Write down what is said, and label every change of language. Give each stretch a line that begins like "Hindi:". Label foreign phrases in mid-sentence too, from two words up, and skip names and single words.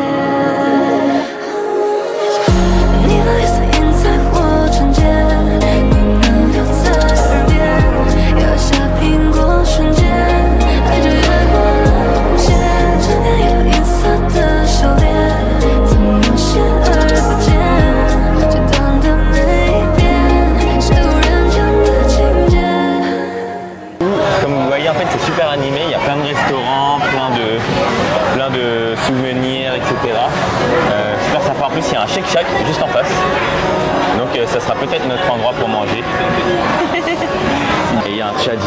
Chinese: 你的意思印在我唇间，你能留在耳边，咬下苹果瞬间，爱就越过了红线，沉淀一个银色的笑脸，怎么视而不见？最短的每一遍，是无人间的情节。
French: Comme vous voyez, en fait, c'est super animé. Il y a plein de restaurants, plein de souvenirs, etc. Super sympa. En plus, il y a un Shake Shack juste en face. Donc, ça sera peut-être notre endroit pour manger. Et il y a un tchadji.